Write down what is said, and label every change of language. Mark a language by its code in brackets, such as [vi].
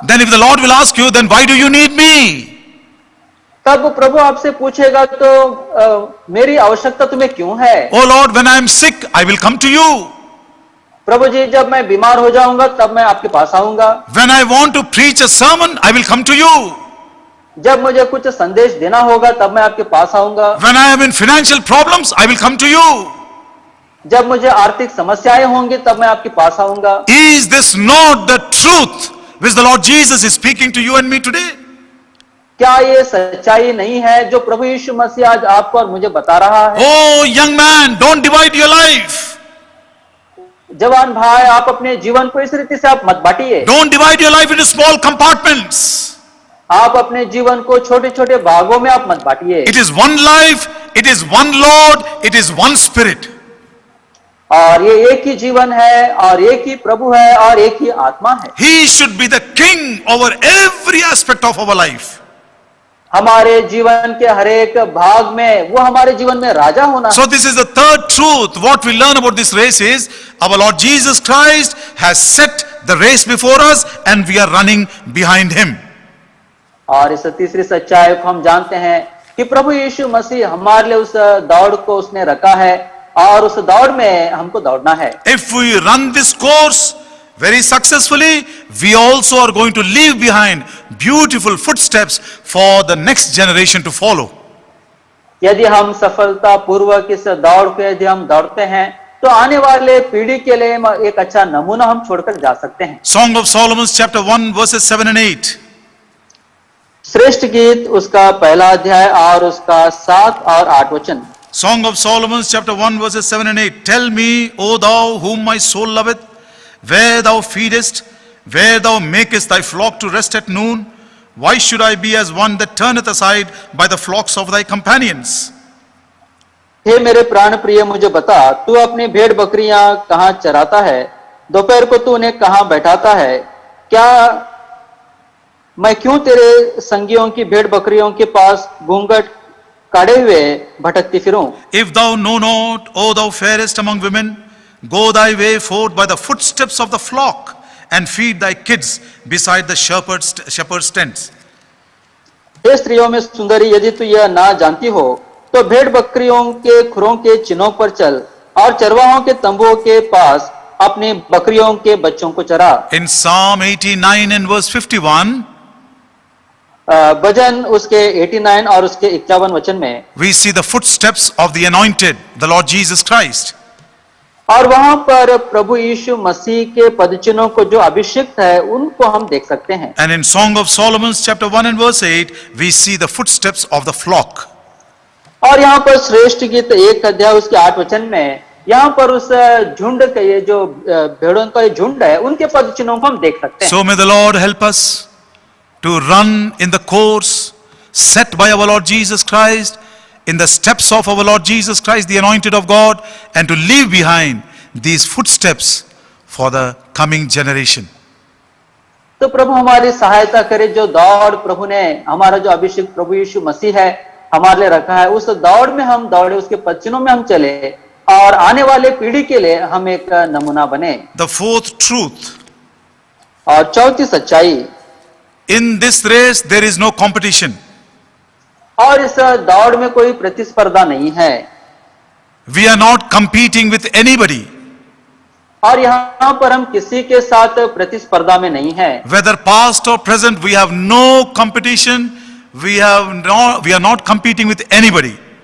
[en] Then if the Lord will ask you, then why do you need me? [hi] तब प्रभु आपसे पूछेगा तो मेरी आवश्यकता तुम्हें क्यों है? [en] Oh Lord, when I am sick, I will come to you. [hi] प्रभु जी, जब मैं बीमार हो जाऊंगा तब मैं आपके पास आऊंगा। [en] When I want to preach a sermon, I will come to you. [hi] जब मुझे कुछ संदेश देना होगा तब मैं आपके पास आऊंगा। [en] When I am in financial problems, I will come to you. [hi] जब मुझे आर्थिक समस्याएं होंगी तब मैं आपके पास आऊंगा। [en] Is this not the truth which the Lord Jesus is speaking to you and me today? [hi] क्या ये सच्चाई नहीं है जो प्रभु यीशु मसीह आज आपको और मुझे बता रहा है? [en] Oh young man, don't divide your life. [hi] जवान भाई, आप अपने जीवन को इस रीति से आप मत बांटिए। [en] Don't divide your life into small compartments. [hi] आप अपने जीवन को छोटे छोटे भागों में आप मत बांटिए। [en] It is one life, it is one Lord, it is one Spirit. [hi] और ये एक ही जीवन है और एक ही प्रभु है और एक ही आत्मा है। [en] He should be the king over every aspect of our life. [hi] हमारे जीवन के हर एक भाग में वो हमारे जीवन में राजा होना [en] So [hi] है। [en] this is the third truth. What we learn about this race is our Lord Jesus Christ has set the race before us and we are running behind him. [hi] और इस तीसरी सच्चाई को हम जानते हैं कि प्रभु यीशु मसीह हमारे लिए उस दौड़ को उसने रखा है और उस दौड़ में हमको दौड़ना है। [en] If we run this course very successfully, we also are going to leave behind beautiful footsteps for the next generation to follow. [hi] यदि हम सफलता पूर्वक इस दौड़ को यदि हम दौड़ते हैं तो आने वाले पीढ़ी के लिए एक अच्छा नमूना हम छोड़कर जा सकते हैं। [en] Song of Solomon chapter 1 verses 7 and 8. [hi] श्रेष्ठ गीत उसका पहला अध्याय और उसका 7 और 8 वचन। [en] Song of Solomon chapter 1 verses 7 and 8. Tell me, O thou whom my soul loveth, where thou feedest, where thou makest thy flock to rest at noon, why should I be as one that turneth aside by the flocks of thy companions? [hi] हे मेरे प्राण प्रिय, मुझे बता, तू अपनी भेड़ बकरियां कहाँ चराता है? दोपहर को तू उन्हें कहाँ बैठाता है? क्या मैं क्यों तेरे संगियों की भेड़ बकरियों के पास घूंघट काढ़े हुए भटकती फिरूं? [en] If thou know not, O thou fairest among women, go thy way forth by the footsteps of the flock, and feed thy kids beside the shepherd's tents. [hi] हे स्त्रियों में सुंदरी, यदि तू यह ना जानती हो तो भेड़ बकरियों के खुरों के चिन्हों पर चल और चरवाहों के तंबुओं के पास अपनी बकरियों के बच्चों को चरा। [en] In Psalm 89 and verse 51, [hi] भजन उसके 89 और उसके 51 वचन में [en] we see the footsteps of the anointed, the Lord Jesus Christ. [hi] और वहां पर प्रभु यीशु मसीह के पदचिन्हों को जो अभिषिक्त है उनको हम देख सकते हैं। [en] And in Song of Solomon chapter 1 and verse 8, we see the footsteps of the flock. [hi] और यहाँ पर श्रेष्ठ गीत 1 अध्याय उसके 8 वचन में यहाँ पर उस झुंड का ये जो भेड़ों का ये झुंड है उनके पदचिन्हों को हम देख सकते हैं। [en] So may the Lord help us to run in the course set by our Lord Jesus Christ, in the steps of our Lord Jesus Christ, the anointed of God, and to leave behind these footsteps for the coming generation. [hi] तो प्रभु हमारी सहायता करे, जो दौड़ प्रभु ने हमारा जो अभिषेक प्रभु यीशु मसीह है हमारे लिए रखा है, उस दौड़ में हम दौड़े, उसके पदचिन्हों में हम चले और आने वाले पीढ़ी के लिए हम एक नमूना बने। [en] The fourth truth, [hi] और चौथी सच्चाई, [en] in this race there is no competition. [hi] और इस दौड़ में कोई प्रतिस्पर्धा नहीं है। [en] We are not competing with anybody. [hi] और यहाँ पर हम किसी के साथ प्रतिस्पर्धा में नहीं है। [en] Whether past or present, we have no competition. We are not competing with anybody.